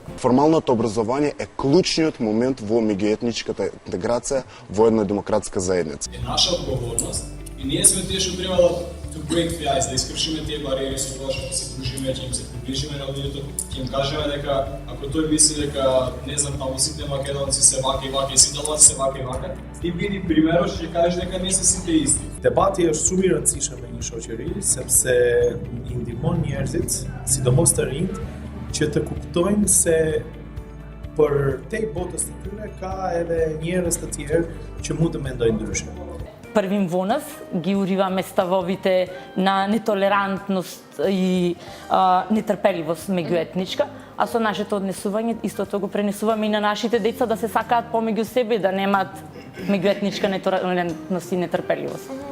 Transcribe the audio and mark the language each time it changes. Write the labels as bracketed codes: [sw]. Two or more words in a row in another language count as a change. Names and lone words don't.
[mk] Формалното образование е клучниот момент во меѓуетничката интеграција во една демократска заедница. Е наша одговорност и ние сме тие што треба [en] to break the ice, [mk] да искршиме тие бариери со тоа што се дружиме, ќе им се приближиме на луѓето, ќе им кажеме дека ако тој мисли дека не знам таму сите македонци се вака и вака и сите албанци се вака и вака, ти биди примерот што ќе кажеш дека не се сите исти. [sq] Debati është shumë i rëndësishëm në një shoqëri sepse i ndihmon njerëzit, sidomos të rinjt, që të kuptojnë se për te botës të tyre ka edhe njerëz të tjerë që mund të mendojnë ndryshe. Prvim vonës [mk] ги уриваме ставовите на нетолерантност и нетрпеливост меѓуетничка, а со нашето однесување истото го пренесуваме и на нашите деца да се сакаат помеѓу себе, да немаат меѓуетничка нетолерантност и нетрпеливост.